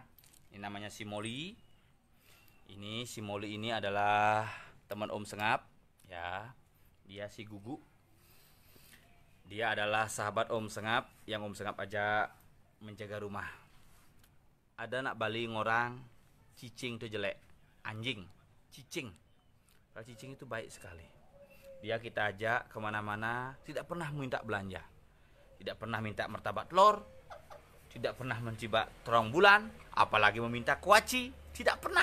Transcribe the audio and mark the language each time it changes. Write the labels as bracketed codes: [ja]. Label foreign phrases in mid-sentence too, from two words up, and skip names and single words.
[id] Ini namanya si Molly. Ini si Molly ini adalah teman Om Sengap, ya. Dia si Gugu. Dia adalah sahabat Om Sengap yang Om Sengap ajak menjaga rumah. Ada anak Bali ngorang, cicing itu jelek, anjing, cicing. Kalau cicing itu baik sekali. Dia kita ajak kemana-mana, tidak pernah minta belanja, tidak pernah minta martabak telur, tidak pernah mencibak terong bulan, apalagi meminta kuaci, tidak pernah.